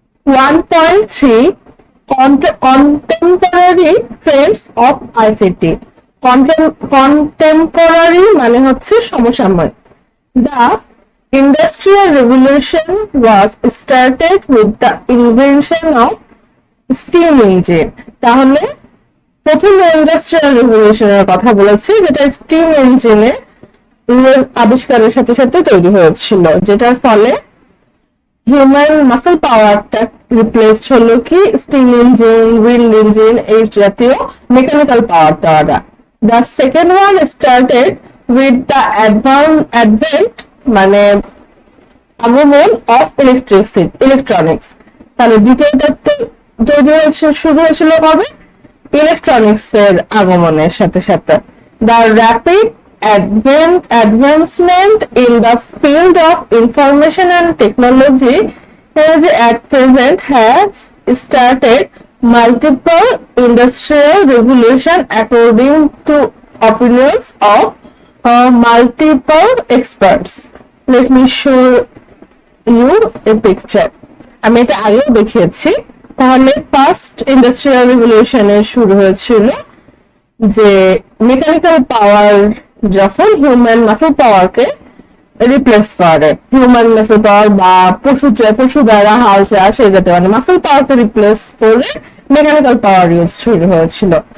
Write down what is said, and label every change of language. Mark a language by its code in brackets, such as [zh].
[en] 1.3 Contemporary Trends of ICT. [bn] Contemporary মানে হচ্ছে সমসাময়িক। [en] The Industrial Revolution was started with the invention of steam engine. [bn] তাহলে প্রথম industrial রেভলিউশনের কথা বলেছি, যেটা স্টিম ইঞ্জিনের আবিষ্কারের সাথে সাথে তৈরি হয়েছিল, যেটার ফলে হিউম্যান মাসল পাওয়ারটা রিপ্লেসড হলো কি স্টিম ইঞ্জিন, উইন্ড ইঞ্জিন, এই জাতীয় মেকানিক্যাল পাওয়ার দ্বারা। [en] the second one started with the advent [bn] মানে আগমন [en] Of electronics. [bn] তাহলে দ্বিতীয়টা তৈরি হয়েছে, শুরু হয়েছিল কবে? ইলেকট্রনিক্স এর আগমনের সাথে সাথে। [en] The rapid advancement in the field of information and technology at present has started multiple industrial revolution according to opinions of multiple experts. Let me show you a picture. [bn] আমি এটা আগেও দেখিয়েছি। তাহলে ফার্স্ট ইন্ডাস্ট্রিয়াল রিভলিউশনের শুরু হয়েছিল যে mechanical power যখন human muscle পাওয়ারকে replace করে, হিউম্যান মাসল পাওয়ার বা পশু দ্বারা হাল চাষ এই জাতীয় মানে মাসল পাওয়ারকে রিপ্লেস করে মেকানিক্যাল পাওয়ার ইউজ শুরু হয়েছিল।